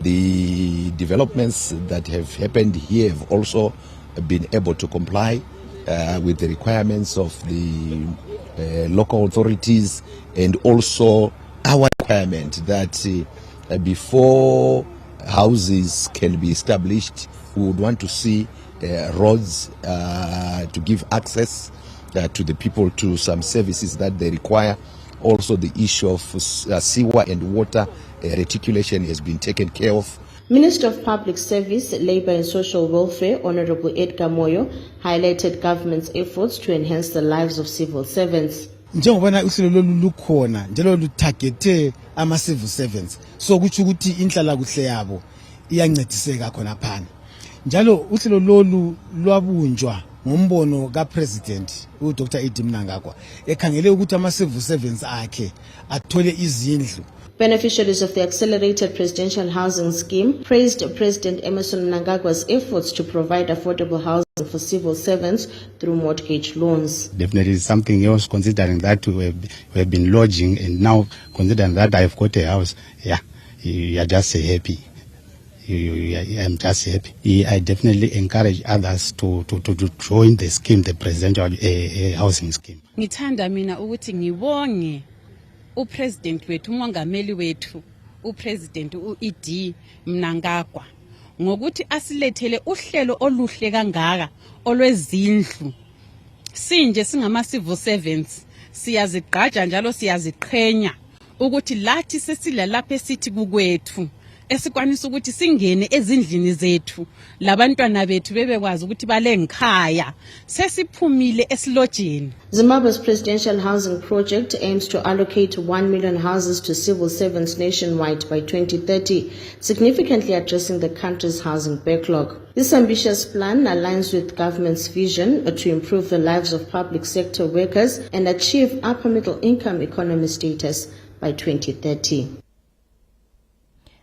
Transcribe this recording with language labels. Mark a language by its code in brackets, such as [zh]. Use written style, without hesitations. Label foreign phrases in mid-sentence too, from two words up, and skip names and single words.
[en] The developments that have happened here have also been able to comply with the requirements of the local authorities and also our requirement that before houses can be established, we would want to see roads to give access to the people to some services that they require. Also the issue of sewer and water reticulation has been taken care of. Minister of Public Service, Labour and Social Welfare, Honorable Edgar Moyo, highlighted government's efforts to enhance the lives of civil servants. [nd] Njengobana uhlelo lolu lukhona njalo lutargete ama [en] civil servants, [nd] so kuthi ukuthi inhlala kuhle yabo iyancediseka khona phana. Njalo uhlelo lolu lwabunjwa ngombono ka President uDr Edi Mnangagwa ekhangele ukuthi ama [en] civil servants [nd] akhe athole izindlu. [en] Beneficiaries of the Accelerated Presidential Housing Scheme praised President Emmerson Mnangagwa's efforts to provide affordable housing for civil servants through mortgage loans. Definitely something else, considering that we have been lodging, and now considering that I've got a house, you are just happy. I'm just happy. I definitely encourage others to join the scheme, the Presidential Housing Scheme. [nd] Ngithanda mina ukuthi ngibonge uPresident wethu umongameli wethu uPresident uED Mnangagwa ngokuthi asilethele uhlelo oluhle kangaka olwezindlu. Sinje singama [en] civil servants [nd] siyazigqaja njalo siyaziqhenya ukuthi lathi sesila lapha esithi kukwethu esikwanisa ukuthi singene ezindlini zethu labantwana bethu bebekwazi ukuthi balengikhaya sesiphumile esilojeni. [en] Zimbabwe's presidential housing project aims to allocate 1 million houses to civil servants nationwide by 2030, significantly addressing the country's housing backlog. This ambitious plan aligns with government's vision to improve the lives of public sector workers and achieve upper middle income economy status by 2030.